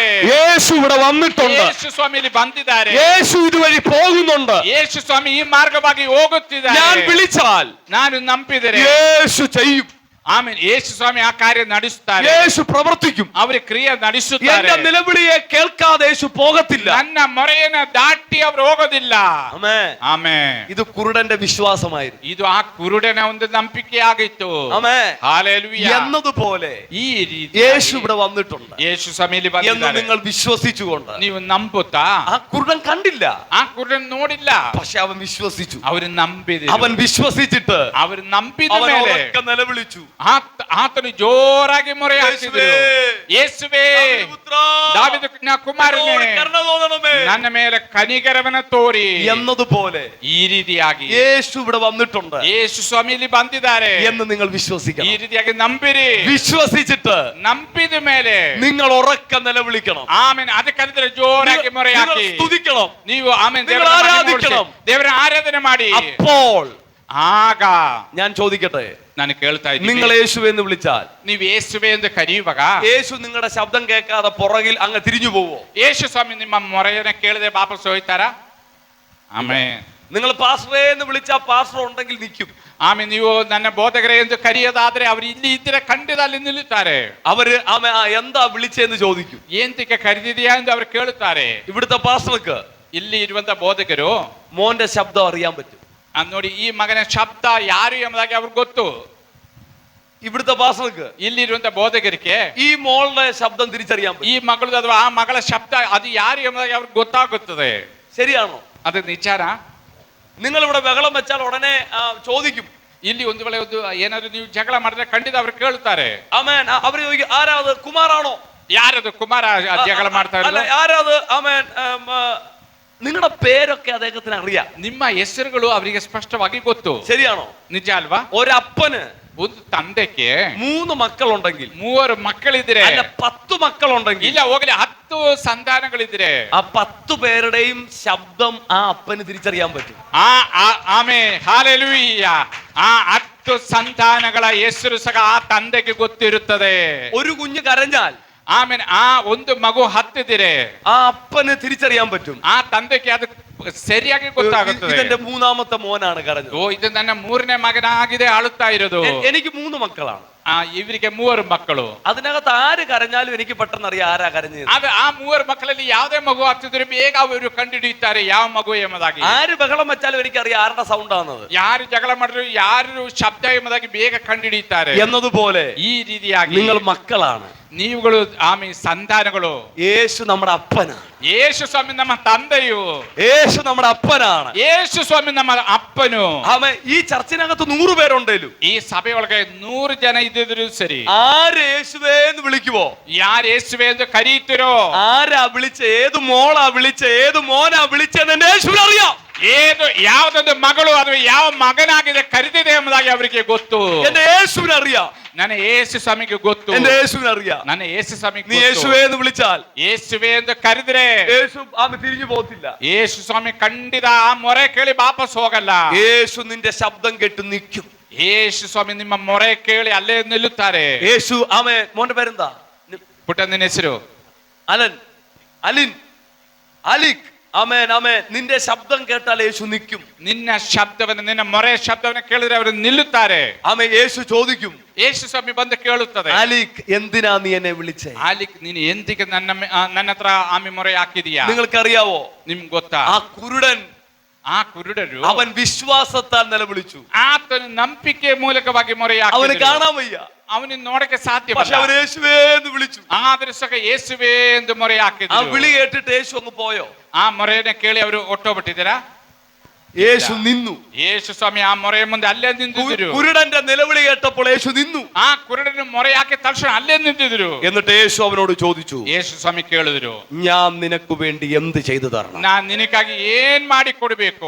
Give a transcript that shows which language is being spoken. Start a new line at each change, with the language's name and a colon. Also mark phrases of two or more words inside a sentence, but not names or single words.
Malayalam: യേശು ഇവിടെ വന്നിട്ടുണ്ട്.
Kannada: ಯೇಸು ಸ್ವಾಮಿಯಲ್ಲಿ ಬಂದಿದ್ದಾರೆ.
Malayalam: യേശു ഇതുവഴി പോകുന്നുണ്ട്.
Kannada: ಯೇಸು ಸ್ವಾಮಿ ಈ ಮಾರ್ಗವಾಗಿ ಹೋಗುತ್ತಿದ್ದಾರೆ.
Malayalam: ഞാൻ വിളിച്ചാൽ
Kannada: ನಾನು ನಂಬಿದರೆ
Malayalam: യേശು ചെയ്യും.
Kannada: ಆಮೇಲೆ ಯೇಸು ಸ್ವಾಮಿ ಆ ಕಾರ್ಯ ನಡೆಸುತ್ತಾರೆ.
Malayalam: യേശു പ്രവർത്തിക്കും.
Kannada: ಅವರು ಕ್ರಿಯೆ ನಡೆಸುತ್ತಾರೆ.
Malayalam: എന്റെ നിലവിളിയെ കേൾക്കാതെ യേശു പോകത്തില്ല.
Kannada: ನನ್ನ ಮೊರೆಯನ್ನು ದಾಟಿ ಅವರು ಹೋಗೋದಿಲ್ಲ.
Malayalam: ആമേൻ.
Kannada: ಆಮೆನ್.
Malayalam: ഇത് കുരുടന്റെ വിശ്വാസമായിരുന്നു.
Kannada: ಇದು ಆ ಕುರುಡನ ಒಂದು ನಂಬಿಕೆ ಆಗಿತ್ತು.
Malayalam: ആമേൻ. ഹല്ലേലൂയ. എന്നതുപോലെ
Kannada: ಈ ರೀತಿ
Malayalam: യേശു ഇവിടെ വന്നിട്ടുണ്ട്
Kannada: ಯೇಸು ಸ್ವಾಮಿಯಲ್ಲಿ
Malayalam: എന്ന്
Kannada: ಬಂದಿದ್ದಾರೆ.
Malayalam: നിങ്ങൾ വിശ്വസിച്ചുകൊണ്ട്
Kannada: ನೀವು ನಂಬುತ್ತಾ?
Malayalam: ആ കുരുടൻ കണ്ടില്ല,
Kannada: ಆ ಕುರುಡನ ನೋಡಿಲ್ಲ,
Malayalam: പക്ഷെ അവൻ വിശ്വസിച്ചു.
Kannada: ಅವರು ನಂಬಿದರು.
Malayalam: അവൻ വിശ്വസിച്ചിട്ട്
Kannada: ಅವರು ನಂಬಿದ
Malayalam: അവൻ
Kannada: ಮೇಲೆ
Malayalam: ഉറക്കെ നിലവിളിച്ചു.
Kannada: ಆತನು ಜೋರಾಗಿ ಮೊರೆ ಹಾಕಿದರು. ಯೇಸುವೇ, ದಾವೀದನ ಕುಮಾರನೇ, ನನ್ನ ಮೇಲೆ ಕನಿಕರವನ್ನು ತೋರಿ
Malayalam: എന്നതുപോലെ
Kannada: ಈ ರೀತಿಯಾಗಿ
Malayalam: യേശു ഇവിടെ വന്നിട്ടുണ്ട്
Kannada: ಯೇಸು ಸ್ವಾಮಿಯಲ್ಲಿ ಬಂದಿದ್ದಾರೆ
Malayalam: എന്ന് നിങ്ങൾ
Kannada: ಈ
Malayalam: വിശ്വസിക്കണം.
Kannada: ರೀತಿಯಾಗಿ ನಂಬಿರಿ.
Malayalam: വിശ്വസിച്ചിട്ട്
Kannada: ನಂಬಿದ ಮೇಲೆ
Malayalam: നിങ്ങൾ ഉറക്കെ നിലവിളിക്കണം.
Kannada: ಆಮೇಲೆ ಅದಕ್ಕಂದ್ರೆ ಜೋರಾಗಿ ಮೊರೆ
Malayalam: നിങ്ങൾ
Kannada: ಹಾಕಿ
Malayalam: സ്തുതിക്കണം.
Kannada: ನೀವು ಆಮೇಲೆ
Malayalam: നിങ്ങൾ ആരാധിക്കണം.
Kannada: ದೇವರ ಆರಾಧನೆ ಮಾಡಿ.
Malayalam: അപ്പോൾ
Kannada: ಆಗ
Malayalam: ഞാൻ ചോദിക്കട്ടെ,
Kannada: ನಾನು ಕೇಳ್ತಾ
Malayalam: നിങ്ങൾ
Kannada: ಇದ್ದೀನಿ,
Malayalam: യേശു എന്ന് വിളിച്ചാൽ
Kannada: ನೀವು ಯೇಸುವೆ ಎಂದು ಕರೆಯುವಾಗ
Malayalam: യേശു നിങ്ങളുടെ ശബ്ദം കേൾക്കാതെ പുറകിൽ അങ്ങ് തിരിഞ്ഞു പോവോ?
Kannada: ಯೇಸು ಸ್ವಾಮಿ ನಿಮ್ಮ ಮೊರೆಯನ್ನು ಕೇಳದೆ ವಾಪಸ್ ಹೋಯ್ತಾರ? ಆಮೇನ್.
Malayalam: നിങ്ങൾ പാസ്റ്ററേ എന്ന് വിളിച്ചാൽ പാസ്റ്റർ ഉണ്ടെങ്കിൽ നിൽക്കും.
Kannada: ಆಮೇಲೆ ನೀವು ನನ್ನ ಬೋಧಕರೇ ಎಂದು ಕರೆಯೋದಾದ್ರೆ ಅವರು ಇಲ್ಲಿ ಇದ್ರೆ ಖಂಡಿತ ಅಲ್ಲಿ ನಿಲ್ಲುತ್ತಾರೆ.
Malayalam: അവര് എന്താ വിളിച്ചെന്ന് ചോദിക്കും.
Kannada: ಏಂತಿಕೆ ಕರೆದಿದೆಯಾ ಎಂದು ಅವರು ಕೇಳುತ್ತಾರೆ.
Malayalam: ഇവിടുത്തെ പാസ്റ്റർക്ക്
Kannada: ಇಲ್ಲಿ ಇರುವಂತ ಬೋಧಕರು
Malayalam: മോന്റെ ശബ്ദം അറിയാൻ പറ്റും.
Kannada: ನೋಡಿ, ಈ ಮಗನ ಶಬ್ದ ಯಾರು ಎಂಬುದಾಗಿ ಅವ್ರಿಗೆ ಗೊತ್ತು.
Malayalam: ഇവിടുത്തെ പാസ്റ്റർക്ക്
Kannada: ಇಲ್ಲಿ ಇರುವಂತ ಬೋಧಕರಿಗೆ
Malayalam: ഈ മോളുടെ ശബ്ദം തിരിച്ചറിയാൻ പറ്റും.
Kannada: ಈ ಮಗಳದು ಅಥವಾ ಆ ಮಗಳ ಶಬ್ದ ಅದು ಯಾರು ಎಂಬುದಾಗಿ ಅವ್ರಿಗೆ ಗೊತ್ತಾಗುತ್ತದೆ.
Malayalam: ശരിയാണോ?
Kannada: ಅದು ನಿಜಾನ?
Malayalam: നിങ്ങൾ ഇവിടെ ബഹളം വെച്ചാൽ ഉടനെ ചോദിക്കും.
Kannada: ಇಲ್ಲಿ ಒಂದು ವೇಳೆ ಏನಾದ್ರು ನೀವು ಜಗಳ ಮಾಡಿದ್ರೆ ಖಂಡಿತ ಅವ್ರು ಕೇಳುತ್ತಾರೆ.
Malayalam: ആമേൻ. അവര് ചോദിക്കും, ആരാത്? കുമാറാണോ?
Kannada: ಯಾರದು ಕುಮಾರ ಜಗಳ ಮಾಡ್ತಾ
Malayalam: അല്ല,
Kannada: ಇರೋದು?
Malayalam: ആരാത്? ആമേൻ. നിങ്ങളുടെ പേരൊക്കെ അദ്ദേഹത്തിന് അറിയാം.
Kannada: ನಿಮ್ಮ ಹೆಸರುಗಳು ಅವರಿಗೆ ಸ್ಪಷ್ಟವಾಗಿ ಗೊತ್ತು.
Malayalam: ശരിയാണോ?
Kannada: ನಿಜ ಅಲ್ವಾ?
Malayalam: ഒരപ്പന്
Kannada: ಒಂದು ತಂದೆಗೆ
Malayalam: 3 ಮಕ್ಕಳುണ്ടെങ്കിൽ,
Kannada: 3 ಮಕ್ಕಳಿದ್ರೆ,
Malayalam: അല്ല 10 മക്കളുണ്ടെങ്കിൽ,
Kannada: ಇಲ್ಲ ಹೋಗಲಿ 10 ಸಂತಾನಗಳಿದ್ರೆ
Malayalam: ആ 10 പേരുടെയും ശബ്ദം ആ അപ്പന് തിരിച്ചറിയാൻ പറ്റും.
Kannada: ಆಮೇಲೆ ಹಾಲೆಲೂಯ. ಆ 10 ಸಂತಾನಗಳ ಹೆಸರು ಸಹ ಆ ತಂದೆಗೆ ಗೊತ್ತಿರುತ್ತದೆ.
Malayalam: ഒരു കുഞ്ഞ് കരഞ്ഞാൽ
Kannada: ಆಮೇಲೆ ಆ ಒಂದು ಮಗು ಹತ್ತಿದ್ರೆ
Malayalam: ആ അപ്പന് തിരിച്ചറിയാൻ പറ്റും.
Kannada: ಆ ತಂದೆಗೆ ಅದು ಸರಿಯಾಗಿ ಗೊತ್ತಾಗುತ್ತದೆ.
Malayalam: ഇതെന്റെ 3ാമത്തെ മോനാണ് കരഞ്ഞത്.
Kannada: ಓ, ಇದು ನನ್ನ 3ನೇ ಮಗನಾಗಿದೆ ಅಳುತ್ತಾ ಇರೋದು.
Malayalam: എനിക്ക് 3 മക്കളാണ്.
Kannada: ಇವರಿಗೆ 3 ಮಕ್ಕಳು.
Malayalam: അതിനകത്ത് ആര് കരഞ്ഞാലും എനിക്ക് പെട്ടെന്ന് അറിയാം ആരാ കരഞ്ഞത്.
Kannada: ಅದು ಆ 3 ಮಕ್ಕಳಲ್ಲಿ ಯಾವುದೇ ಮಗು ಹತ್ತಿದ್ರೆ ಬೇಗ ಅವರು ಕಂಡುಹಿಡಿಯುತ್ತಾರೆ ಯಾವ ಮಗು ಎಂಬುದಾಗಿ.
Malayalam: ആര് ബഹളം വെച്ചാലും എനിക്കറിയാം ആരുടെ സൗണ്ട് ആണെന്നത്.
Kannada: ಯಾರು ಜಗಳ ಮಾಡಿದ್ರು ಯಾರು ಶಬ್ದ ಎಂಬುದಾಗಿ ಬೇಗ ಕಂಡುಹಿಡಿಯುತ್ತಾರೆ.
Malayalam: എന്നതുപോലെ
Kannada: ಈ ರೀತಿಯಾಗಿ
Malayalam: നിങ്ങൾ മക്കളാണ്.
Kannada: ನೀವುಗಳು ಆಮೇಲೆ ಸಂತಾನಗಳು.
Malayalam: യേശു നമ്മുടെ അപ്പനാണ്.
Kannada: ಯೇಸು ಸ್ವಾಮಿ ನಮ್ಮ ತಂದೆಯು.
Malayalam: യേശു നമ്മുടെ അപ്പനാണ്.
Kannada: ಯೇಸು ಸ್ವಾಮಿ ನಮ್ಮ ಅಪ್ಪನು.
Malayalam: ആമേൻ. ഈ ചർച്ചിനകത്ത് 100 പേരുണ്ടേലും
Kannada: ಈ ಸಭೆಯೊಳಗೆ 100 ಜನ ಇದ್ದಿದ್ರು ಸರಿ,
Malayalam: ആര് യേശുവേ എന്ന് വിളിക്കുവോ,
Kannada: ಯಾರು ಯೇಸುವೆ ಎಂದು ಕರೀತಿರೋ,
Malayalam: ആരാ വിളിച്ച, ഏത് മോളാ വിളിച്ച, ഏത് മോനാ വിളിച്ചെന്ന് എന്റെ യേശുവിന് അറിയാം.
Kannada: ಯಾವುದೊಂದು ಮಗಳು ಅಥವಾ ಯಾವ ಮಗನಾಗಿದೆ ಕರೆದಿದೆ ಎಂಬುದಾಗಿ ಅವರಿಗೆ ಗೊತ್ತು.
Malayalam: എന്റെ യേശുവിന് അറിയാം.
Kannada: ನನ್ನ ಯೇಸು ಸ್ವಾಮಿಗೆ ಗೊತ್ತು.
Malayalam: എന്റെ യേശുവിന് അറിയാം.
Kannada: ನನ್ನ ಯೇಸು ಸ್ವಾಮಿಗೆ
Malayalam: നീ യേശുവേ എന്ന് വിളിച്ചാൽ
Kannada: ಯೇಸುವೆ ಎಂದು ಕರೆದ್ರೆ
Malayalam: യേശു തിരിഞ്ഞു പോകത്തില്ല.
Kannada: ಯೇಸು ಸ್ವಾಮಿ ಖಂಡಿತ ಆ ಮೊರೆ ಕೇಳಿ ವಾಪಸ್ ಹೋಗಲ್ಲ.
Malayalam: യേശു നിന്റെ ശബ്ദം കേട്ട് നിൽക്കും.
Kannada: ಯೇಸು ಸ್ವಾಮಿ ನಿಮ್ಮ ಮೊರೆ ಕೇಳಿ ಅಲ್ಲೇ ನಿಲ್ಲುತ್ತಾರೆ.
Malayalam: യേശു ആമേൻ. മോന്റെ പേരെന്താ?
Kannada: ಪುಟ್ಟ, ನಿನ್ನ ಹೆಸರು?
Malayalam: അലൻ, അലിൻ, അലിക്. ആമേൻ, ആമേൻ. നിന്റെ ശബ്ദം കേട്ടാൽ യേശു നിൽക്കും.
Kannada: ನಿನ್ನ ಶಬ್ದವನ್ನು, ನಿನ್ನ ಮೊರೆ ಶಬ್ದವನ್ನು ಕೇಳಿದ್ರೆ ಅವರು ನಿಲ್ಲುತ್ತಾರೆ.
Malayalam: ആമേൻ. യേശു ചോദിക്കും,
Kannada: ಯೇಸು ಸ್ವಾಮಿ ಬಂದು ಕೇಳುತ್ತದೆ,
Malayalam: അലിക് എന്തിനാ നീ എന്നെ വിളിച്ചേ?
Kannada: ಆಲಿಕ್, ನೀನು ಎಂದಿಗೆ ನನ್ನ ಹತ್ರ ಆಮೆ ಮೊರೆ ಹಾಕಿದೀಯಾ?
Malayalam: നിങ്ങൾക്കറിയാവോ?
Kannada: ನಿಮ್ಗೆ ಗೊತ್ತಾ?
Malayalam: ആ കുരുടൻ,
Kannada: ಆ ಕುರುಡರು
Malayalam: അവൻ വിശ്വാസത്താൽ നിലവിളിച്ചു.
Kannada: ಆತನು ನಂಬಿಕೆ ಮೂಲಕವಾಗಿ ಮೊರೆ
Malayalam: അവന്
Kannada: ಹಾಕಿದರು.
Malayalam: കാണാൻ വയ്യ.
Kannada: ಅವನು ನೋಡಕ್ಕೆ
Malayalam: പക്ഷെ
Kannada: ಸಾಧ್ಯವಲ್ಲ.
Malayalam: അവൻ യേശുവേ എന്ന് വിളിച്ചു.
Kannada: ಆದರೂ ಸಹ ಯೇಸುವೆ ಎಂದು ಮೊರೆ
Malayalam: ആ
Kannada: ಹಾಕಿದ್ರು.
Malayalam: വിളി കേട്ടിട്ട് യേശു അങ്ങ് പോയോ?
Kannada: ಆ ಮೊರೆಯನ್ನ ಕೇಳಿ ಅವರು ಹೊಟ್ಟೋಗ್ಬಿಟ್ಟಿದ್ದೀರಾ?
Malayalam: യേശു നിന്നു.
Kannada: ಯೇಸು ಸ್ವಾಮಿ ಆ ಮೊರೆಯ ಮುಂದೆ ಅಲ್ಲೇ ನಿಂತಿದ್ರು.
Malayalam: കുരുടന്റെ നിലവിളി കേട്ടപ്പോൾ യേശു നിന്നു.
Kannada: ಆ ಕುರುಡನ ಮೊರೆ ಹಾಕಿ ತಕ್ಷಣ ಅಲ್ಲೇ ನಿಂತಿದ್ರು.
Malayalam: എന്നിട്ട് യേശു ಅವನോട് ചോദിച്ചു,
Kannada: ಯೇಸು ಸ್ವಾಮಿ ಕೇಳಿದ್ರು,
Malayalam: ഞാൻ നിനക്ക് വേണ്ടി എന്ത് ചെയ്തു തരണം?
Kannada: ನಾನ್ ನಿನಗಾಗಿ ಏನ್ ಮಾಡಿ ಕೊಡ್ಬೇಕು?